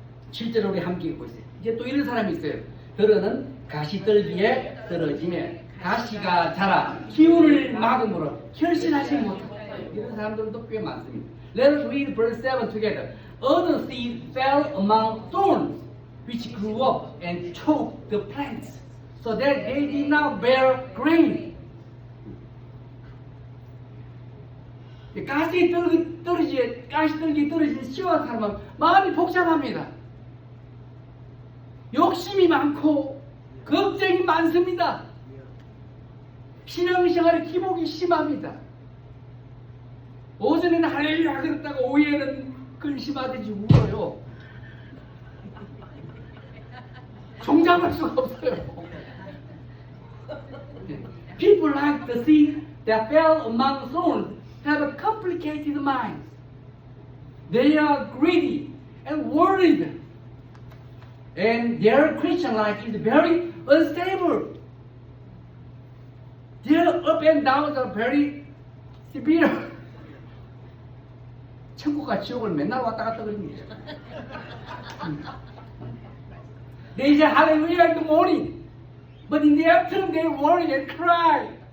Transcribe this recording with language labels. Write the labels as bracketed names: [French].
[Korean] 실제로 우리 함께 읽고 있어요. 이제 또 이런 사람이 있어요. 들어는 가시떨기에 떨어지며 가시가 자라 기운을 막음으로 결실하지 못하고 이런 사람들도 꽤 많습니다. [English] Let us read verse 7 together. Other seed fell among thorns, which grew up and choked the plants, so that they did not bear grain. [Korean] 가시떨기 떨어진 시와 사람은 마음이 복잡합니다. 욕심이 많고 걱정이 많습니다. 신앙생활에 기복이 심합니다. 오전에는 할렐루야 그랬다가 오후에는 근심하듯이 울어요. 종잡을 수가 없어요. [English] People like the seed that fell among thorns have a complicated mind. They are greedy and worried. And their Christian life is very unstable. Their up and downs are very severe. [Korean] 천국과 지옥을 맨날 왔다 갔다 그럽니다. [English] They say hallelujah in the morning, but in the afternoon they worry and cry.